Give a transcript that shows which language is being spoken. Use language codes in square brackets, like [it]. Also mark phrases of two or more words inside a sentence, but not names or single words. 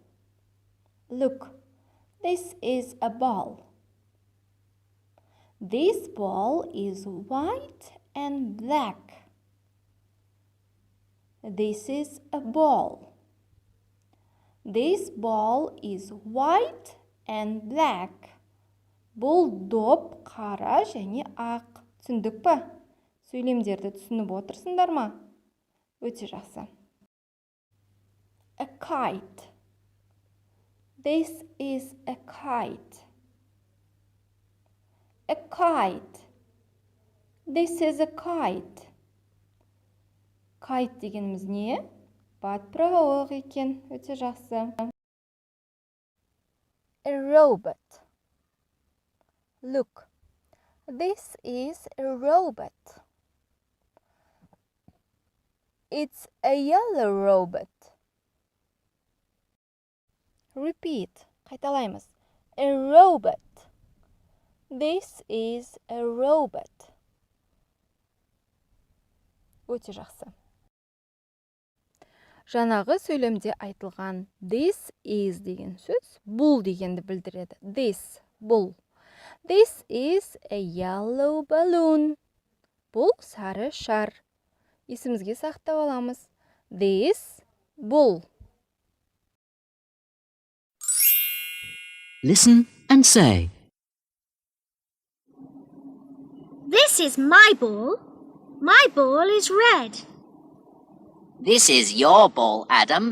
[en] Look, this is a ball. This ball is white and black. This is a ball. This ball is white and black. [kk] Бұл доп қара және ақ. Түсіндік пе? Сөйлемдерді түсініп отырсыңдар ма? Өте жақсы. [en] A kite. This is a kite. A kite. This is a kite. [kk] Kite дегеніміз не? Батпырауық екен. Өте жақсы. [en] A robot. Look, this is a robot. It's a yellow robot. Repeat. Қайталаймыз. A robot. This is a robot. [kk] Өте жақсы. Жаңағы сөйлемде айтылған [en] this is [kk] деген сөз бұл дегенді білдіреді. This, бұл. [en] This is a yellow balloon. [kk] Бұл сары шар. Есімізге сақтап аламыз. This, бұл. [en] Listen and say. This is my ball. My ball is red. This is your ball, Adam.